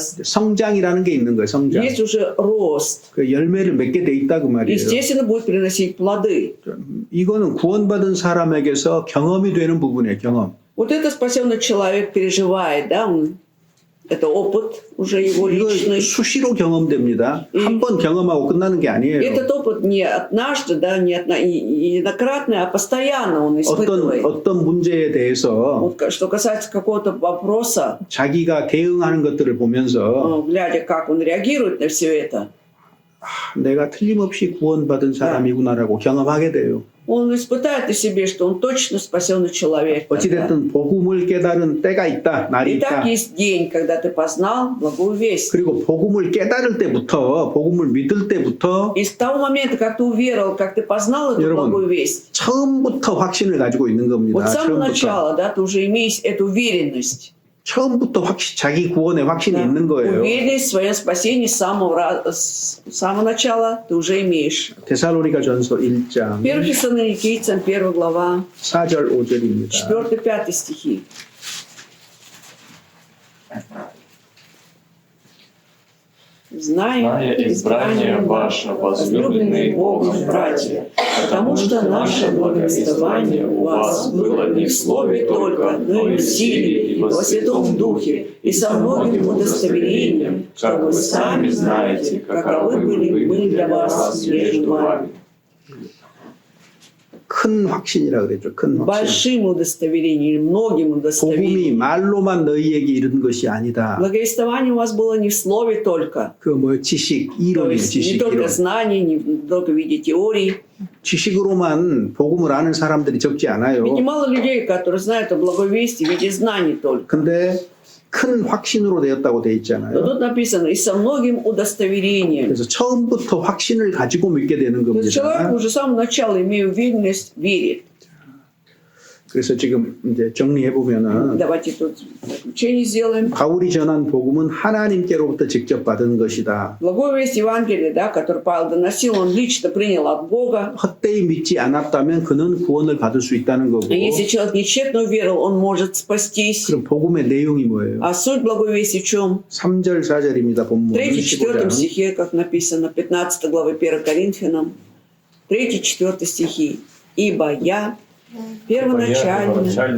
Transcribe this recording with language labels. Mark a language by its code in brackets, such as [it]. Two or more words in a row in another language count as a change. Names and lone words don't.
[ko] 성장이라는 게 있는 거예요. 성장. [ru] есть уже рост. [ko] 그 열매를 맺게 돼 있다 그 말이에요. [ru] Естественно, будет приносить плоды. [ko] 이거는 구원받은 사람에게서 경험이 되는 부분이에요. 경험. [ru] Вот это спасенный человек переживает, да, это опыт уже его [ko] 이거 [ru] личный. [ko] 수시로 경험됩니다. 한 번 경험하고 끝나는 게 아니에요. [ru] Этот опыт не однажды, да, не неоднократный, а постоянно он испытывает. [ko] 어떤 문제에 대해서 [ru] Вот, что касается какого-то вопроса, [ko] 자기가 대응하는 것들을 보면서 [ru] глядя, как он реагирует на все это, [ko] 내가 틀림없이 구원받은 사람이구나라고 경험하게 돼요. [ru] он испытает на себе, что он точно спасенный человек. [ko] 어찌됐든 복음을 깨달은 때가 있다, 날이 [ru] И так [ko] 있다. [ru] есть день, когда ты познал благую весть. [ko] 그리고 복음을 깨달을 때부터, 복음을 믿을 때부터 [ru] И с того момента, как ты уверовал, как ты познал эту [ko] 여러분, [ru] благую весть, [ko] 처음부터 확신을 가지고 있는 겁니다. [ru] вот с самого [ko] 처음부터. [ru] начала, да, ты уже имеешь эту уверенность. [ko] 처음부터 자기 구원에 확신이 [ru] Да. [ko] 있는 거예요. [ru] Уверенность в своем спасении с самого начала ты уже имеешь. [ko] 데살로니가 전서 1장 [ru] 1 Фессалоникийцам, 1 глава, [ko] 4절 5절입니다. [ru] 4-5 стихи. Зная избрание ваше, возлюбленные Богом братья, потому что наше благовествование у вас было не в слове только, но и в силе, и во Святом Духе, и со многим удостоверением, как вы сами знаете, каковы были мы для вас между вами. [ko] 큰 확신이라 그랬죠. 큰 확신. [ru] Большим удостоверением или многим [ko] 복음이 [ru] удостоверением. [ko] 말로만 너희에게 이른 것이 아니다. [ru] Благовествование у вас было не в слове только. [ko] 그 뭐 지식, [ru] То [ko] 이론이에요. [ru] есть не [ko] 지식, [ru] только [ko] 이론. [ru] знания, не только в виде теорий. [ko] 지식으로만 복음을 아는 사람들이 적지 않아요. [ru] Ведь немало людей, которые знают о благой вести в виде знаний только. [ko] 근데 큰 확신으로 되었다고 돼 [ru] Но [ko] 있잖아요. [ru] тут написано и со многим удостоверением. [ko] 그래서 처음부터 확신을 가지고 믿게 되는 [ru] То есть человек [ko] 겁니다. [ru] уже с самого начала, имея уверенность, верит. [ko] 그래서 지금 이제 정리해 보면은 [ru] Давайте тут заключение сделаем. [ko] 바울이 전한 복음은 하나님께로부터 직접 받은 것이다. [ru] Благую весть Евангелия, да, который Павел доносил, он лично принял от Бога. [ko] 헛되이 믿지 않았다면 그는 구원을 받을 수 있다는 거고. [ru] И если человек нечестно уверовал, он может спастись. [ko] 그럼 복음의 내용이 뭐예요? [ru] А суть благой вести в чем? [ko] 3절 4절입니다. 본문 [ru] 3-4 [ko] 15장. [ru] стихе, как написано, 15 главы 1 Коринфянам, 3-4 стихи. «Ибо я первоначально